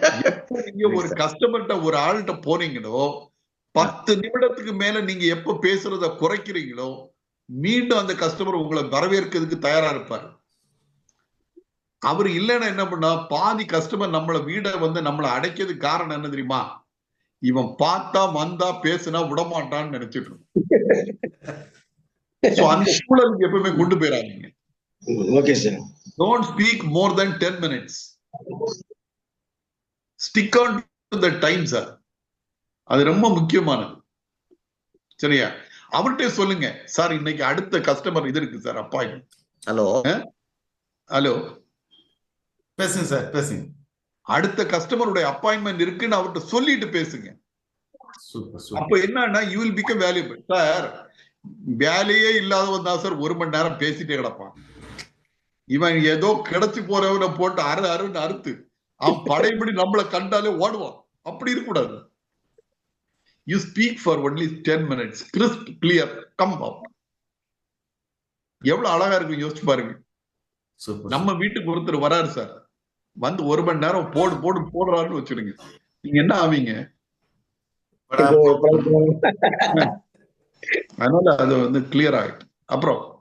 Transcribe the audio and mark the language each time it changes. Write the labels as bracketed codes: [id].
[ta] எப்ப நீங்க ஒரு கஸ்டமர்கிட்ட ஒரு ஆள்கிட்ட போனீங்களோ 10 நிமிடத்துக்கு மேல நீங்க எப்ப பேசுறத குறைக்கிறீங்களோ மீண்டும் அந்த கஸ்டமர் உங்களை வரவேற்கிறதுக்கு தயாரா இருப்பாரு. அவரு இல்லைன்னா என்ன பண்ணா, பாதி கஸ்டமர் நம்மள வீட நம்மளை அடைக்கிறதுக்கு காரணம் என்ன தெரியுமா, இவன் பார்த்தா வந்தா பேசுனா விடமாட்டான்னு நினைச்சிட்டு இருக்கோம். அந்த சூழலுக்கு எப்பவுமே கொண்டு போயிடாதீங்க. Okay sir. [en] Don't speak more than 10 minutes. Stick on to the time, sir. [ta] அது ரொம்ப முக்கியமானது. சரியா? அவர்கிட்ட சொல்லுங்க, சார் இன்னைக்கு அடுத்த கஸ்டமர் இது இருக்கு சார், அப்பாயின்மெண்ட். ஹலோ பேசுங்க சார், பேசுங்க. அடுத்த கஸ்டமருடைய அப்பாயின்மெண்ட் இருக்குன்னு அவர்கிட்ட சொல்லிட்டு பேசுங்க. அப்ப என்னன்னா [en] you will become valuable. [ta] Sir வேலையே இல்லாதவன் தான் சார் 1 மணி நேரம் பேசிட்டே கிடப்பான். இவன் ஏதோ கிடைச்சு போறவனை போட்டு அருன்னு அறுத்து அவன் படைப்படி நம்மளை கண்டாலே ஓடுவான். அப்படி இருக்கக்கூடாது. [en] You speak for only 10 minutes. Crisp, clear, come out. [ta] எவ்வளவு அழகா இருக்கு யோசிச்சு பாருங்க. நம்ம வீட்டுக்கு ஒருத்தர் வராரு சார், 1 மணி நேரம் போடுறாருன்னு வச்சிருங்க, நீங்க என்ன ஆவீங்க? அதனால அது கிளியர் ஆயிட்டு அப்புறம்